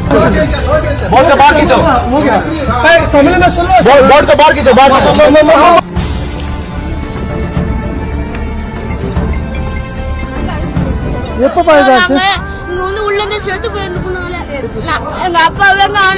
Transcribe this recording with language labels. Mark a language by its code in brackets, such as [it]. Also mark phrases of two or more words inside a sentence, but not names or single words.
[hi] बोर्ड के बाहर खींचो, तमिल में सुनो। बोर्ड के बाहर खींचो, बाहर [ta] எப்ப பாருங்க இங்க வந்து உள்ள இருந்து செத்து போயிருக்கணும்ல. எங்க அப்பாவே காணோம்.